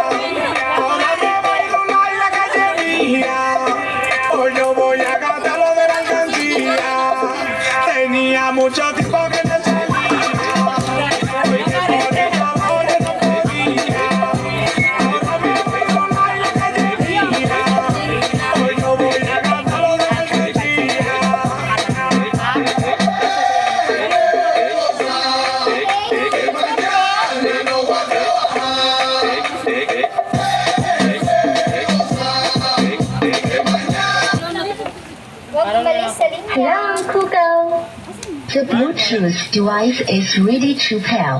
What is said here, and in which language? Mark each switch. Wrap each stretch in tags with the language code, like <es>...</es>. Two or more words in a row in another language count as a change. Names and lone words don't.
<es>Ahora me bailo y la calle mía, hoy yo voy a cantar lo de la alcancía. Tenía mucho tiempo que no salía, porque por el trabajo yo no podía. Ahora me bailo y la calle mía, hoy yo voy a cantar lo de la alcancía.</es> <tl>Huwag umalis sa linya.</tl> <en>Hello, Google. The Bluetooth device is ready to pair.</en>